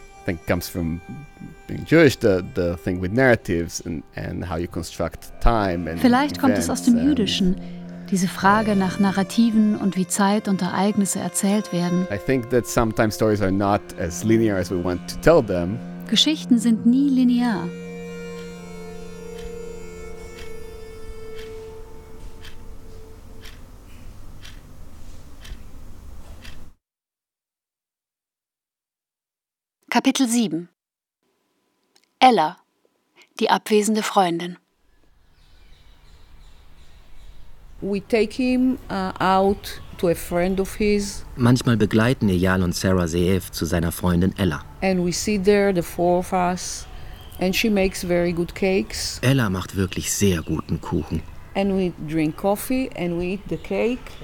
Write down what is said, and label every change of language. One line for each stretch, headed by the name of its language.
English: I think it comes from being Jewish, the thing with narratives and how you construct time and
German: vielleicht kommt es aus dem Jüdischen, diese Frage nach Narrativen und wie Zeit und Ereignisse erzählt werden.
English: I think that sometimes stories are not as linear as we want to tell them.
German: Geschichten sind nie linear. Kapitel 7. Ella, die abwesende Freundin.
English: We take him out to a friend of his.
German: Manchmal begleiten Eyal und Sarah Ze'ev zu seiner Freundin Ella.
English: And we sit there, the four of us, and she makes very good cakes.
German: Ella macht wirklich sehr guten Kuchen.
English: And we drink coffee and we eat the cake.